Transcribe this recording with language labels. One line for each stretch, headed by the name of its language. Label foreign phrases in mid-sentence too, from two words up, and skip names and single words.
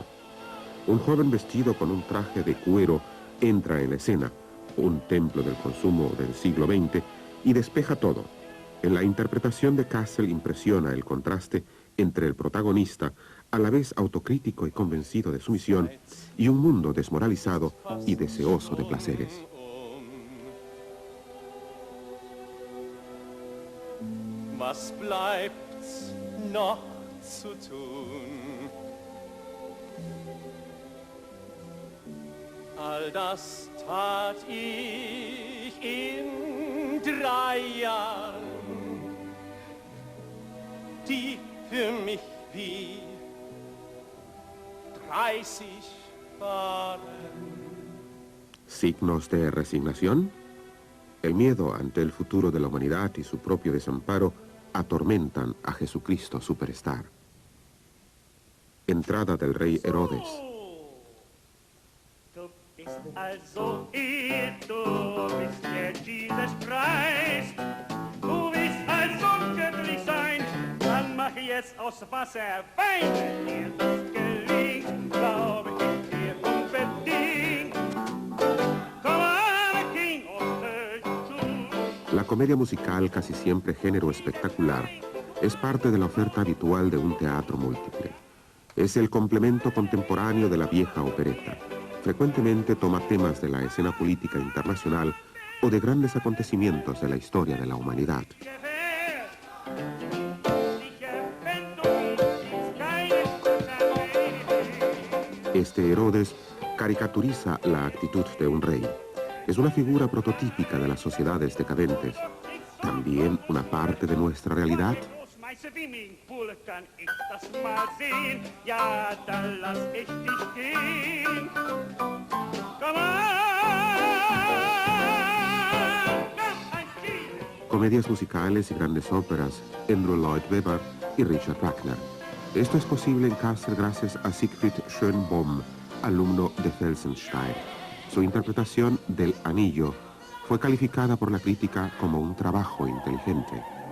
Spanish: Un joven vestido con un traje de cuero entra en la escena, un templo del consumo del siglo XX, y despeja todo. En la interpretación de Kassel impresiona el contraste entre el protagonista, a la vez autocrítico y convencido de su misión, y un mundo desmoralizado y deseoso de placeres.
German: Was bleibt's noch zu tun? All das tat ich in 3 Jahren, die für mich wie 30 waren.
Spanish: ¿Signos de resignación? El miedo ante el futuro de la humanidad y su propio desamparo atormentan a Jesucristo Superstar. Entrada del rey Herodes.
German: Also du bist der Jesus Christ, du willst also göttlich sein, dann mach jetzt aus Wasser Wein, wenn dir das gelingt, glaube ich dir unbedingt. Komm an,
English: King of Earth.
Spanish: La comedia musical, casi siempre género espectacular, es parte de la oferta habitual de un teatro múltiple. Es el complemento contemporáneo de la vieja opereta. Frecuentemente toma temas de la escena política internacional o de grandes acontecimientos de la historia de la humanidad. Este Herodes caricaturiza la actitud de un rey. Es una figura prototípica de las sociedades decadentes. ¿También una parte de nuestra realidad?
German: wie mein Bull, kann ich das mal sehen. Ja, dann lass ich dich gehen. Komm
Spanish: Comedias musicales y grandes óperas, Andrew Lloyd Webber y Richard Wagner. Esto es posible en Kassel gracias a Siegfried Schönbohm, alumno de Felsenstein. Su interpretación del Anillo fue calificada por la crítica como un trabajo inteligente.